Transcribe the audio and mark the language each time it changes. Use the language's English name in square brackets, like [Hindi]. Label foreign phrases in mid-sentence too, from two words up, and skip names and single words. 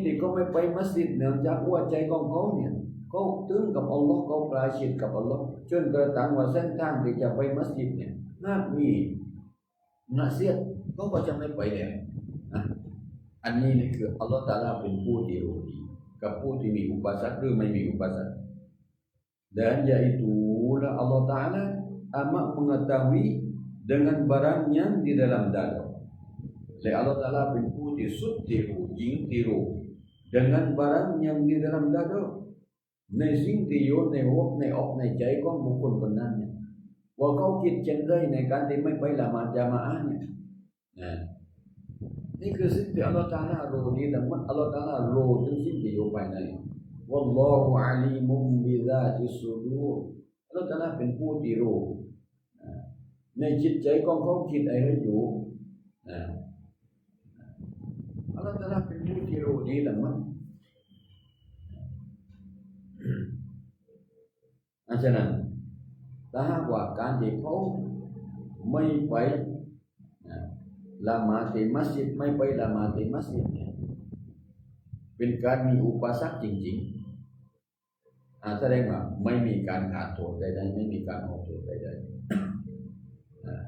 [Thai] ที่เขาไม่ไปมัสยิดเนื่องจากหัวใจของเขาเนี่ยเขาถึงกับอัลลอฮ์เขาใกล้ชิดกับอัลลอฮ์จนกระทั่งว่าเส้นทางที่จะไปมัสยิดเนี่ยน่ามีน่าเสียดเขาก็จะไม่ไปแล้วอันนี้นี่คืออัลลอฮ์ Ta'ala เป็นผู้ที่รู้ดีกับผู้ที่มีอุปสรรคหรือไม่มีอุปสรรค [Malay] dan yaitulah Allah Ta'ala amat mengetahui dengan barang yang di dalam dada. Jadi Allah Ta'ala [Thai] เป็นผู้ที่สุดที่รู้ยิ่งที่รู้ [Malay] dengan barang yang di dalam dada [Thai] ในสิ่งที่อยู่ในหัวในอกในใจของบุคคลคนนั้นเนี่ยว่าเขาคิดเช่นไรในการที่ไม่ไปละหมาดญะมาอะห์เนี่ย นี่คือสิ่งที่อัลลอฮฺ Ta'ala รู้ดีแต่มันอัลลอฮฺ Ta'ala รู้ถึงสิ่งที่อยู่ภายใน [Arabic] والله عليم بذات الصدور [Thai] อัลลอฮฺ Ta'ala เป็นผู้ที่รู้ในจิตใจของเขาคิดอะไรอยู่ อัลลอฮฺ Ta'ala เป็นผู้ที่รู้ดีแต่มันฉะนั้นถ้าหากว่าการที่เขาไม่ไปละหมาดที่มัสยิดไม่ไปละหมาดที่มัสยิดเนี่ยเป็นการมีอุปสรรคจริงๆแสดงว่าไม่มีการขาดโทษใดๆไม่มีการออกโทษใดๆ